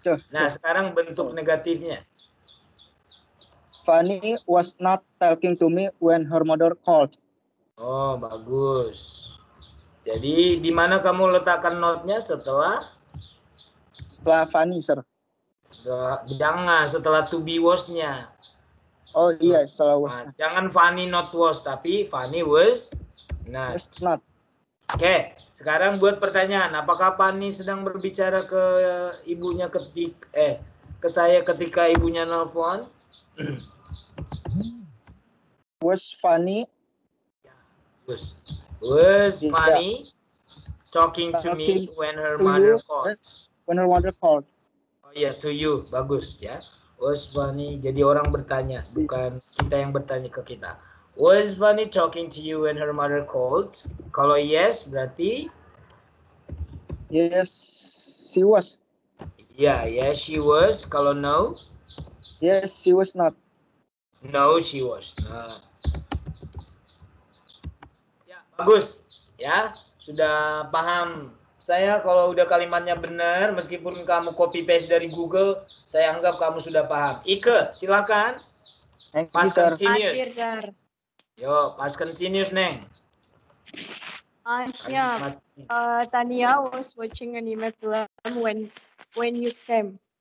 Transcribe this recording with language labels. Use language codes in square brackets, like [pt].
[id] Nah, sekarang bentuk negatifnya. [en] Fanny was not talking to me when her mother called. [id] Oh, bagus. Jadi, di mana kamu letakkan note-nya setelah Fanny, sir. Jangan, setelah to be was-nya. Oh iya, setelah was. Jangan Fanny not was, tapi Fanny was not. Oke, sekarang buat pertanyaan. Apakah Fanny sedang berbicara ke ibunya ke saya ketika ibunya nelfon? [en] Was Fanny? Was Fanny talking to me when her mother called? When her mother called. [id] Oh iya, [en] to you. [id] Bagus ya. [en] Was Fanny, [id] jadi orang bertanya, bukan kita yang bertanya ke kita. [en] Was Fanny talking to you when her mother called? [id] Kalau yes, berarti? [en] Yes, she was. Ya, yes she was. [id] Kalau [en] no? Yes, she was not. No, she was not. [id] Ya, bagus. Ya, sudah paham. Saya kalau udah kalimatnya benar, meskipun kamu copy paste dari Google, saya anggap kamu sudah paham. Ike, silakan. Past continuous. Hadir, sir. Yo, past continuous, Neng. Siap. [en] Tania was watching anime film when you came.